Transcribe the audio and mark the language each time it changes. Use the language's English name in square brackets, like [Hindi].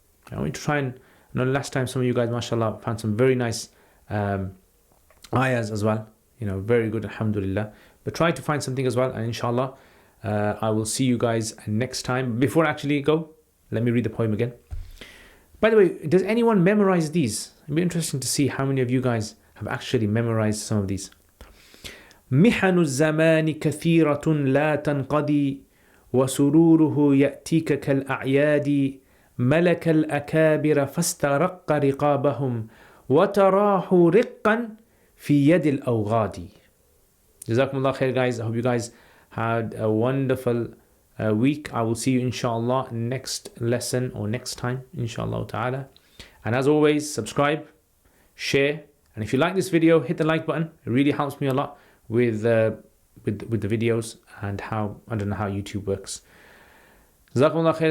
[English] I want you to try and, last time some of you guys, mashallah, found some very nice ayahs as well, very good, alhamdulillah. But try to find something as well, and inshallah I will see you guys next time. Before I actually go, let me read the poem again. By the way, does anyone memorize these? It'd be interesting to see how many of you guys have actually memorized some of these. [Arabic] محن الزمان كثيرة لا تنقضي وسروره يأتيك كالأعياد ملك الأكابر فاسترق رقابهم وتراه رقا في يد الأوغاد. [English] Jazakumullah khair, guys. I hope you guys had a wonderful week. I will see you inshallah next lesson or next time inshallah ta'ala. And as always, subscribe, share, and if you like this video, hit the like button. It really helps me a lot with the videos and how YouTube works. Jazakumullah khair.